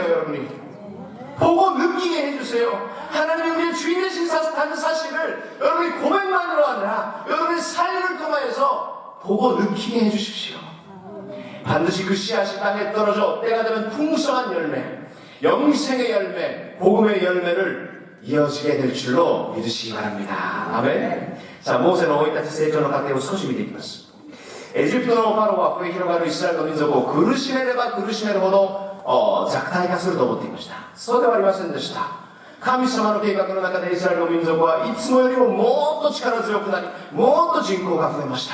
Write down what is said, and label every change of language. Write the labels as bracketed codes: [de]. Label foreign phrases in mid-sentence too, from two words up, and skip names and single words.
[ko] 여러분이 보고 느끼게 해주세요. 하나님이 우리의 주인이신 다는 사실을 여러분이 고백만으로 아니라 여러분의 삶을 통하여서 보고 느끼게 해주십시오. 반드시 그 씨앗이 땅에 떨어져 때가 되면 풍성한 열매, 영생의 열매, 복음의 열매를 이어지게 될 줄로 믿으시기 바랍니다. 아멘. [ja] さあ、モーセの生い立ち成長の過程を少し見ていきます。エジプトのファローは増え広がるイスラエルの民族を苦しめれば苦しめるほど弱体化すると思っていました。そうではありませんでした。神様の計画の中でイスラエルの民族はいつもよりももっと力強くなり、もっと人口が増えました。